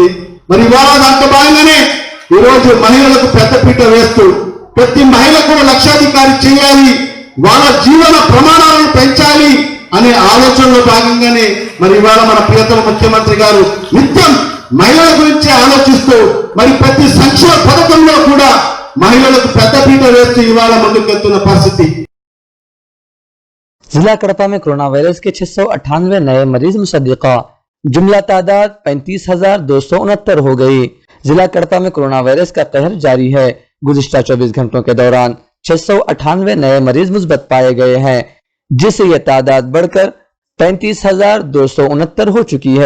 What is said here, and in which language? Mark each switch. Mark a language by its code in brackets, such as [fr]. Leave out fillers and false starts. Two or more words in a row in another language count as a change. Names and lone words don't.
[te] మరి ఇవాళ దాంట్లో భాగంగానే ఈరోజు మహిళలకు పెద్దపీట వేస్తూ ప్రతి మహిళ కూడా లక్షాధికారి చేయాలి, వాళ్ళ జీవన ప్రమాణాలను పెంచాలి అనే ఆలోచనలో భాగంగానే మరి ఇవాళ మన ప్రియతమ ముఖ్యమంత్రి గారు నిత్యం మహిళల గురించి ఆలోచిస్తూ మరి ప్రతి సంక్షేమ పథకంలో కూడా మహిళలకు పెద్దపీట వేస్తూ ఇవాళ ముందుకెళ్తున్న పరిస్థితి। [ur] ضلع کڑپا میں [en] corona virus [ur] کے 698 نئے مریض مصدقہ، جملہ تعداد 35,269 ہو گئی۔ ضلع کڑپا میں [en] corona virus [ur] کا قہر جاری ہے۔ گزشتہ 24 گھنٹوں کے دوران 698 نئے مریض مثبت پائے گئے ہیں، جس سے یہ تعداد بڑھ کر 35,269 ہو چکی ہے۔